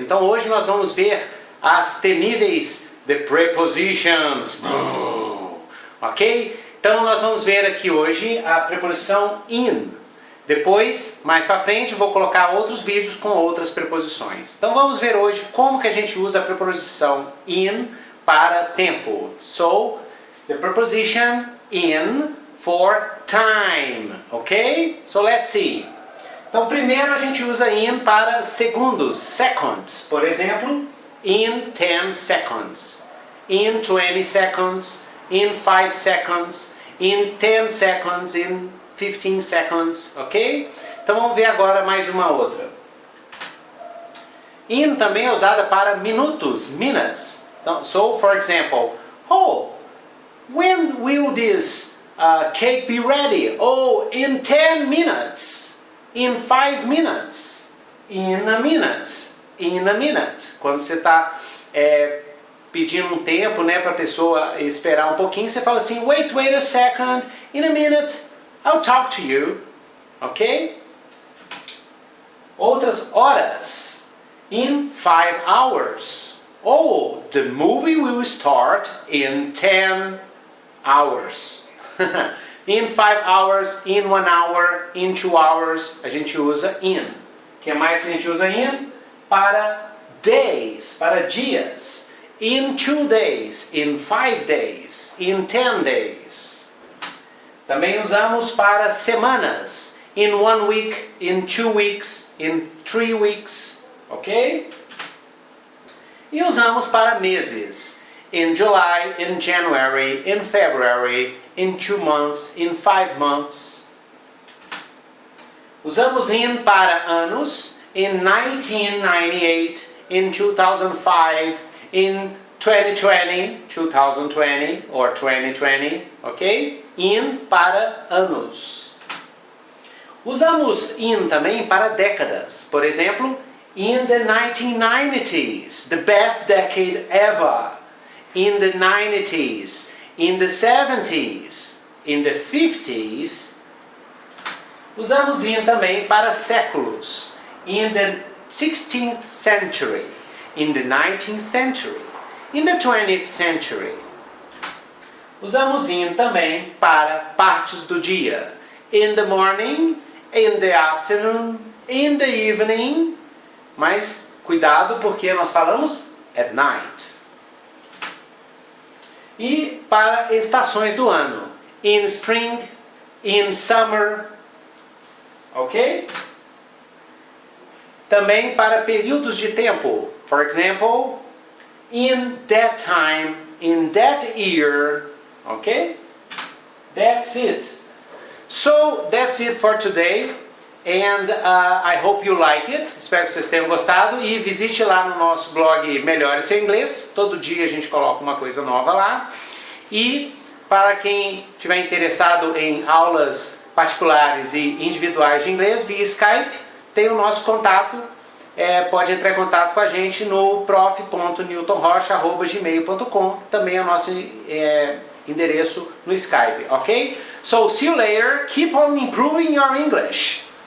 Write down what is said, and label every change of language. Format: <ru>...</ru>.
<pt>Então hoje nós vamos ver as temíveis</pt> <en>the prepositions.</en> <pt>Ok? Então nós vamos ver aqui hoje a preposição in. Depois, mais para frente, eu vou colocar outros vídeos com outras preposições. Então vamos ver hoje como que a gente usa a preposição in para tempo.</pt> <en>So, the preposition in for time, ok? So let's see.</en> <pt>Então primeiro a gente usa in para segundos, seconds.</pt> <en>Por exemplo, in 10 seconds, in 20 seconds, in 5 seconds, in 10 seconds, in 15 seconds, ok?</en> <pt>Então vamos ver agora mais uma outra. In também é usada para minutos, minutes.</pt> <en>Então, so, for example, oh, when will this cake be ready? Oh, in 10 minutes, in 5 minutes, in a minute, in a minute.</en> <pt>Quando você está pedindo um tempo, né, para a pessoa esperar um pouquinho, você fala assim,</pt> <en>wait a second, in a minute, I'll talk to you.</en> <pt>Ok? Outras horas.</pt> <en>In 5 hours. Oh, the movie will start in 10 hours. In 5 hours, in 1 hour, in 2 hours, a gente usa in.</en> <pt>O que mais a gente usa in? Para days, para dias.</pt> <en>In 2 days, in 5 days, in 10 days.</en> <pt>Também usamos para semanas.</pt> <en>In 1 week, in 2 weeks, in 3 weeks. Ok?</en> <pt>E usamos para meses.</pt> <en>In July, in January, in February, in 2 months, in 5 months.</en> <pt>Usamos in para anos.</pt> <en>In 1998, in 2005, in 2020 or 2020, ok?</en> <pt>In para anos. Usamos in também para décadas. Por exemplo,</pt> <en>in the 1990s, the best decade ever. In the 90s, in the 70s, in the 50s.</en> <pt>Usamos in também para séculos.</pt> <en>In the 16th century, in the 19th century, in the 20th century.</en> <pt>Usamos in também para partes do dia.</pt> <en>In the morning, in the afternoon, in the evening.</en> <pt>Mas cuidado porque nós falamos</pt> <en>at night.</en> <pt>E para estações do ano.</pt> <en>In spring, in summer.</en> <pt>Ok? Também para períodos de tempo.</pt> <en>For example, in that time, in that year. Ok? That's it. So, that's it for today. And I hope you like it.</en> <pt>Espero que vocês tenham gostado. E visite lá no nosso blog Melhore Seu Inglês. Todo dia a gente coloca uma coisa nova lá. E para quem estiver interessado em aulas particulares e individuais de inglês via Skype, tem o nosso contato. Pode entrar em contato com a gente no prof.newtonrocha@gmail.com. Também é o nosso endereço no Skype, ok?</pt> <en>So, see you later. Keep on improving your English.</en>